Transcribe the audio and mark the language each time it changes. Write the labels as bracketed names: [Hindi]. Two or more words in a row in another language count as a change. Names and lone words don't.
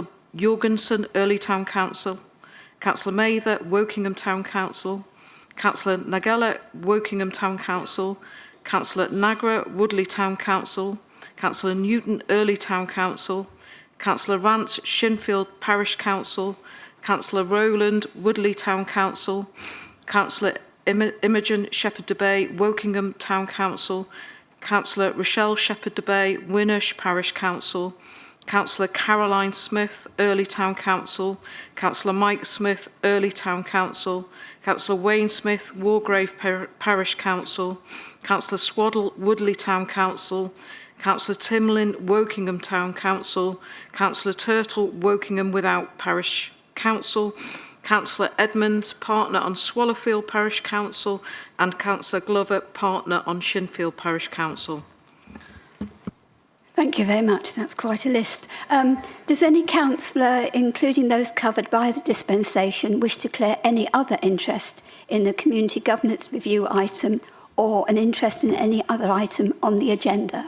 [English] Jorgensen, Early Town Council, Councillor Mather, Wokingham Town Council, Councillor Nagella, Wokingham Town Council, Councillor Nagra, Woodley Town Council, Councillor Newton, Early Town Council, Councillor Rance, Shinfield Parish Council, Councillor Rowland, Woodley Town Council, Councillor Imogen Shepherd de Bay, Wokingham Town Council, Councillor Rochelle Shepherd de Bay, Winnersh Parish Council, Councillor Caroline Smith, Early Town Council, Councillor Mike Smith, Early Town Council, Councillor Wayne Smith, Wargrave Parish Council, Councillor Swaddle, Woodley Town Council, Councillor Timlin, Wokingham Town Council, Councillor Turtle, Wokingham Without Parish Council, Councillor Edmonds, partner on Swallowfield Parish Council, and Councillor Glover, partner on Shinfield Parish Council. Thank you very much. That's quite a list. Does any councillor, including those covered by the dispensation, wish to declare any other interest in the Community Governance Review item or an interest in any other item on the agenda?